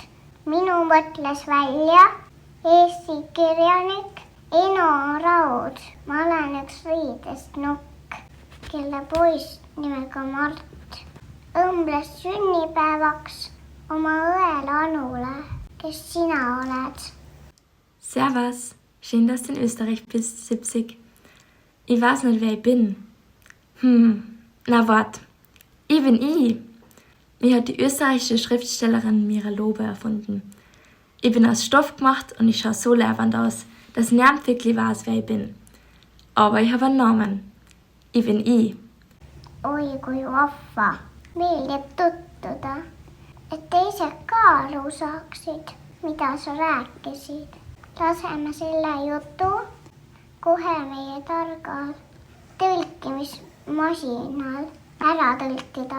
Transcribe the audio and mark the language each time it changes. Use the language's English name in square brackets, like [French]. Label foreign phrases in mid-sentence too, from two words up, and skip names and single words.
[Estonian] Minu mõtles välja Eesti kirjanik Eno Raud. Ma olen üks riidest nukk, kelle poiss nimega Mart õmbles sünnipäevaks oma õele Anule, kes sina oled. [German] Servus, schön, dass du in Österreich bist, Sipsig. Ich weiß nicht, wer ich bin. Na wart, ich bin ich. Mich hat die österreichische Schriftstellerin Mira Lobe erfunden. Ich bin aus Stoff gemacht und ich schaue so leibend aus, dass niemand wirklich weiß, wer ich bin. Aber ich habe einen Namen. Ich bin ich. [Estonian] Oi kui vahva. Meeldib tuttuda, et teised ka aru saaksid, mida sa rääkisid. Laseme selle jutu kohe meie targal tõlkimismasinal ära tõlkida.